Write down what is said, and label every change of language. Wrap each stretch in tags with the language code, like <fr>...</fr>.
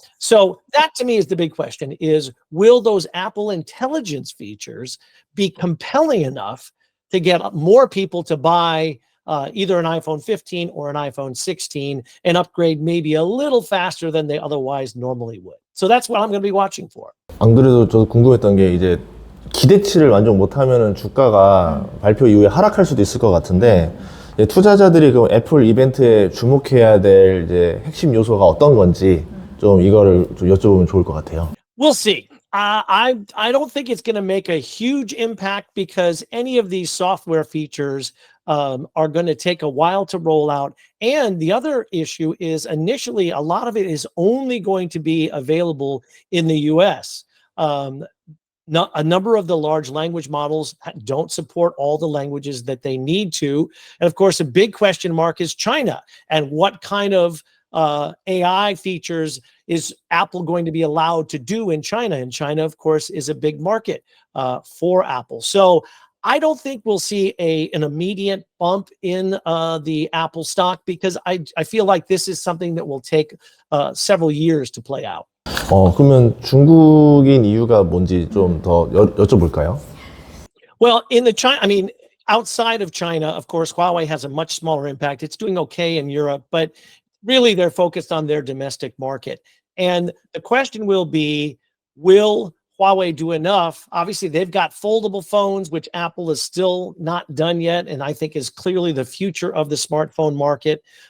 <en>So that to me is the big question, is will those Apple Intelligence features be compelling enough to get more people to buy either an iPhone 15 or an iPhone 16 and upgrade maybe a little faster than they otherwise normally would? So that's what I'm going to be watching for.</en> <ko>안 그래도 저도 궁금했던 게 이제 기대치를 만족 못하면은 주가가 발표 이후에 하락할 수도 있을 것 같은데 투자자들이 그 애플 이벤트에 주목해야 될 이제 핵심 요소가 어떤 건지 좀 이거를 좀 여쭤보면 좋을 것 같아요.</ko> <en>We'll see. I don't think it's going to make a huge impact because any of these software features are going to take a while to roll out. And the other issue is initially a lot of it is only going to be available in the US. A number of the large language models don't support all the languages that they need to. And of course, a big question mark is China and what kind of AI features is Apple going to be allowed to do in China? And China, of course, is a big market for Apple. So I don't think we'll see an immediate bump in the Apple stock because I feel like this is something that will take several years to play out.</en> <ko>그러면 중국인 이유가 뭔지 좀 더 여쭤볼까요?</ko> <en>Well, outside of China, of course, Huawei has a much smaller impact. It's doing okay in Europe, but really they're focused on their domestic market. And the question will be, will Huawei do enough? Obviously, they've got foldable phones, which Apple is still not done yet, and I think is clearly the future of the smartphone market.</en>